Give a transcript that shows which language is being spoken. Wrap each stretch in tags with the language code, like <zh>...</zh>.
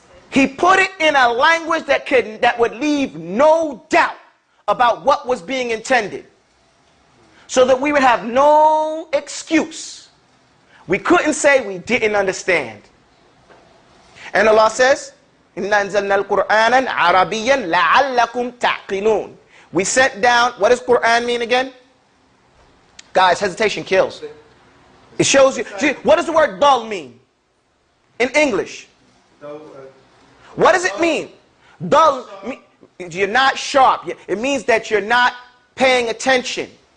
<en>He put it in a language that would leave no doubt about what was being intended. So that we would have no excuse. We couldn't say we didn't understand. And Allah says,</en> <ar>إِنَّا أَنزَلْنَا الْقُرْآنًا عَرَبِيًّا لَعَلَّكُمْ تَعْقِلُونَ.</ar> <en>We sent down, what does Quran mean again? Guys, hesitation kills. It shows you. See, what does the word dull mean? In English. What does it mean? Dull, you're not sharp. It means that you're not paying attention.</en>